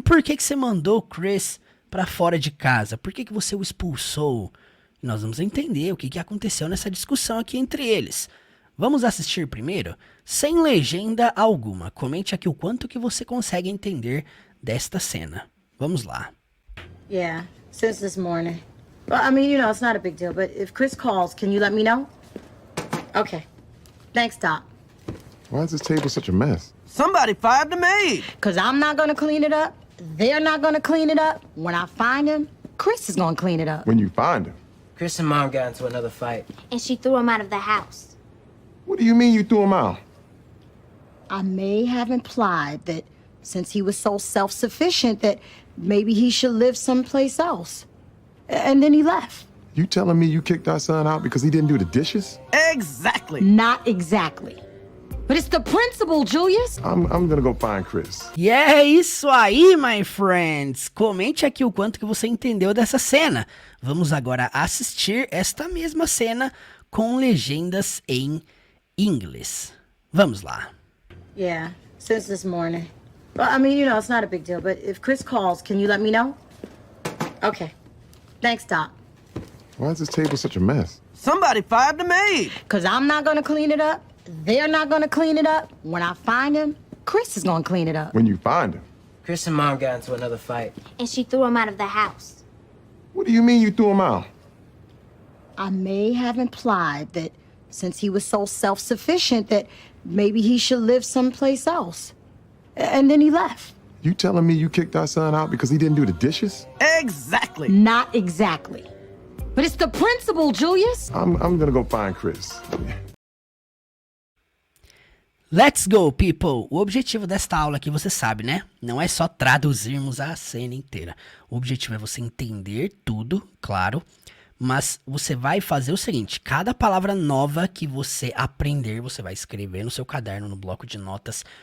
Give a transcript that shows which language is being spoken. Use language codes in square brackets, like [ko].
[pt] Por que você mandou o Chris pra fora de casa? Por que você o expulsou? Nós vamos entender o que aconteceu nessa discussão aqui entre eles. Vamos assistir primeiro, sem legenda alguma. Comente aqui o quanto que você consegue entender desta cena. Vamos lá. [en] Yeah, since this morning. Well, I mean, it's not a big deal, but if Chris calls, can you let me know? Okay. Thanks, Doc. Why is this table such a mess? Somebody fired the maid. Because I'm not going to clean it up. They're not going to clean it up. When I find him, Chris is going to clean it up. When you find him. Chris and Mom got into another fight. And she threw him out of the house. What do you mean you threw him out? I may have implied that since he was so self-sufficient that maybe he should live someplace else. And then he left. You telling me you kicked our son out because he didn't do the dishes? Exactly. Not exactly. But it's the principle, Julius. I'm gonna go find Chris. [pt] E é isso aí, [en] my friends! [pt] Comente aqui o quanto que você entendeu dessa cena. Vamos agora assistir esta mesma cena com legendas em inglês. Vamos lá. [en] Yeah, since this morning. Well, I mean, it's not a big deal, but if Chris calls, can you let me know? Okay. Thanks, Doc. Why is this table such a mess? Somebody fired the maid. Because I'm not going to clean it up. They're not going to clean it up. When I find him, Chris is going to clean it up. When you find him. Chris and Mom got into another fight. And she threw him out of the house. What do you mean you threw him out? I may have implied that since he was so self-sufficient that maybe he should live someplace else. And then he left. You telling me you kicked our son out because he didn't do the dishes? Exactly. Not exactly. But it's the principle, Julius. I'm gonna go find Chris. Let's go, people! [pt] O objetivo desta aula aqui, você sabe, né? Não é só traduzirmos a cena inteira. O objetivo é você entender tudo, claro. Mas você vai fazer o seguinte, cada palavra nova que você aprender, você vai escrever no seu caderno, no bloco de notas.